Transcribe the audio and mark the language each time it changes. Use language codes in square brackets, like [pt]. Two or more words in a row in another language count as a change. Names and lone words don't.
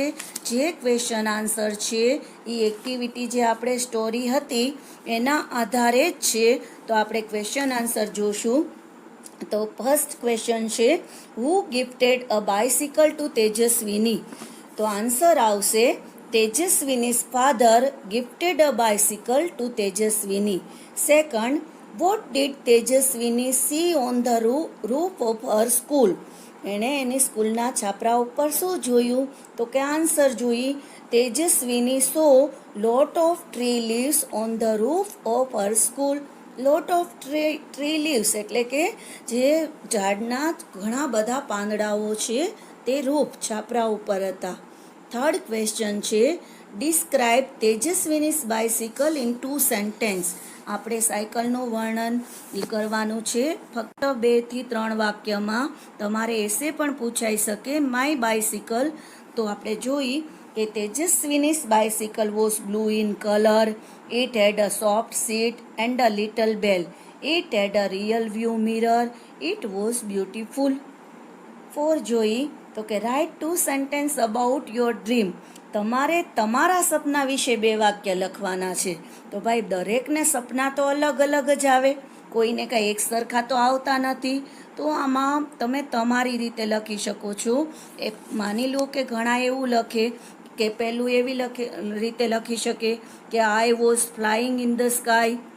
[gu] જે [en] question answer [gu] છે એ એક્ટિવિટી જે આપણે સ્ટોરી હતી એના આધારે જ છે. તો આપણે [en] question answer [gu] જોશું. [en] તો first question છે, who gifted a bicycle to તેજસ્વીની. [gu] તો આન્સર આવશે, [en] તેજસ્વીની's father gifted a bicycle to તેજસ્વીની. સેકન્ડ, what did તેજસ્વીની see on the roof of her school. [gu] એણે એની સ્કૂલના છાપરા ઉપર શું જોયું, તો કે આન્સર જોઈ, તેજસ્વીની [en] saw lot of tree leaves on the roof of her school. lot of tree leaves [gu] એટલે કે જે ઝાડના ઘણા બધા પાંદડાઓ છે તે રૂફ છાપરા ઉપર હતા. [en] third question છે, describe તેજસ્વીની's bicycle in 2 sentence. [gu] આપણે સાયકલનું વર્ણન કરવાનું છે ફક્ત 2 થી 3 વાક્યમાં. તમારે એસે પણ પૂછાઈ શકે. [en] my bicycle, [gu] તો આપણે જોઈ કે [en] તેજસ્વીની's bicycle was blue in color. It had a soft seat and a little bell. It had a real view mirror. It was beautiful. 4 [gu] જોઈ તો કે [en] write 2 sentence about your dream. [gu] તમારે તમારા સપના વિશે 2 વાક્ય લખવાના છે. તો ભાઈ દરેકને સપના તો અલગ અલગ જ આવે, કોઈને કાંઈ એક સરખા તો આવતા નથી. તો આમાં તમે તમારી રીતે લખી શકો છો. એ માની લો કે ઘણા એવું લખે કે પહેલું એવી રીતે લખી શકે કે [en] I was flying in the sky.